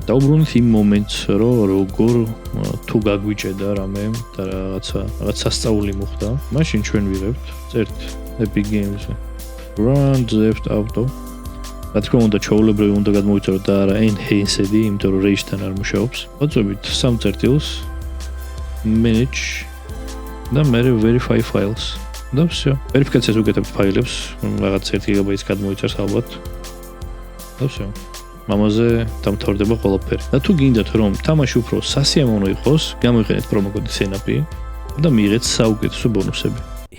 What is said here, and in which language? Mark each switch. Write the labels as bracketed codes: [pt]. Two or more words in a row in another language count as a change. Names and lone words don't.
[ka] დაუბრუნდით იმ მომენტს, რომ როგორ თუ გაგვიჭედა რამე და რაღაც სასწაული მოხდა. მაშინ ჩვენ ვიღებთ, წერთ Epic Games-ზე. Grand Theft Auto. რა თქმა უნდა ჩვეულებრივი უნდა გადმოვიწეროთ და არა enhanced-ი, იმიტომ რომ Rage-თან არ მუშაობს. ვაწვევით სამ წერტილს, manage და მე [en] verify files. [ka] და всё. ვერიფიკაციას უკეთებთ ფაილებს, რაღაც 1 გიგაბაიტს გადმოიწერს ალბათ. და всё. მამაზე დამთავრდება ყველაფერი. და თუ გინდათ რომ თამაში უფრო სასიამოვნო იყოს, გამოიყენეთ პრომო კოდი SENAPI და მიიღეთ საუკეთესო ბონუსები.